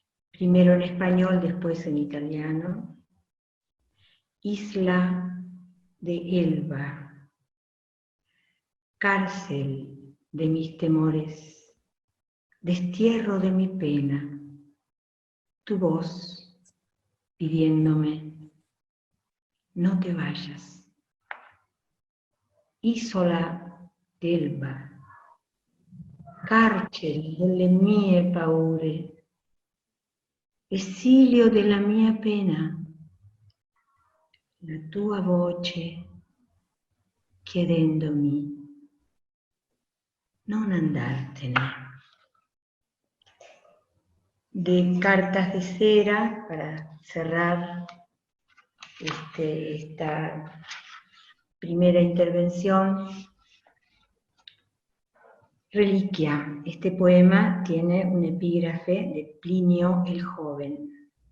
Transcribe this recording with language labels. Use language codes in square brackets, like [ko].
[es] primero en español, después en italiano, Isla de Elba, cárcel de mis temores, destierro de mi pena, tu voz pidiéndome, no te vayas. [it] Isola d'Elba, carcere delle mie paure, esilio della mia pena, la tua voce chiedendomi, non andartene. [es] De Cartas de Cera, para cerrar esta primera intervención, Reliquia. Este poema tiene un epígrafe de Plinio el Joven.